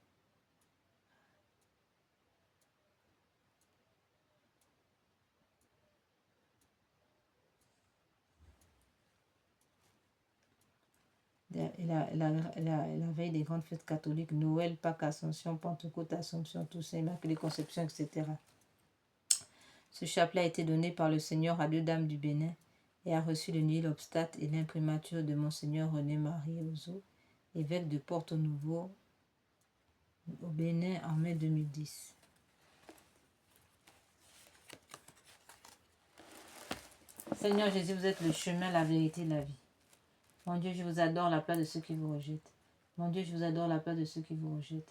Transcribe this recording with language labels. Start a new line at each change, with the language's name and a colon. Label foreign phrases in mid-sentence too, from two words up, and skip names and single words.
French: La veille des grandes fêtes catholiques, Noël, Pâques, Ascension, Pentecôte, Assomption, Toussaint, Immaculée Conception, etc. Ce chapelet a été donné par le Seigneur à 2 dames du Bénin et a reçu le
Latin: nihil obstate
French: et l'imprimature de Monseigneur René-Marie Ozo, évêque de Porto Novo, au Bénin en mai 2010. Seigneur Jésus, vous êtes le chemin, la vérité, la vie. Mon Dieu, je vous adore à la place de ceux qui vous rejettent. Mon Dieu, je vous adore à la place de ceux qui vous rejettent.